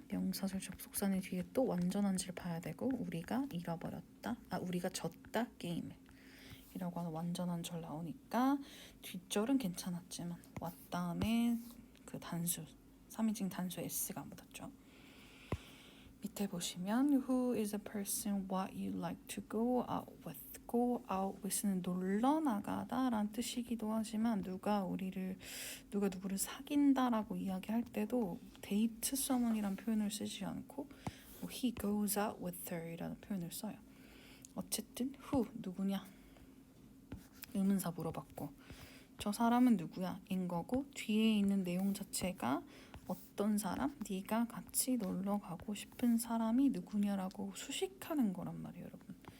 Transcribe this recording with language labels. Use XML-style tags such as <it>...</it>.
<ko>명사절 접속사는 뒤에 또 완전한지를 봐야 되고 우리가 잃어버렸다. 우리가 졌다 게임을 이라고 하는 완전한 절 나오니까 뒷절은 괜찮았지만 what 다음에 그 단수 3인칭 단수 s가 묻었죠. 밑에 보시면</ko> <en>Who is a person what you like to go out with?</en> <ko>Go out with는 놀러 나가다 라는 뜻이기도 하지만 누가 누구를 사귄다라고 이야기할 때도 데이트 someone이란 표현을 쓰지 않고</ko> <en>He goes out with her</en> <ko>이라는 표현을 써요. 어쨌든 who 누구냐 의문사 물어봤고 저 사람은 누구야 인 거고 뒤에 있는 내용 자체가 어떤 사람, 네가 같이 놀러 가고 싶은 사람이 누구냐라고 수식하는 거란 말이에요 여러분.</ko>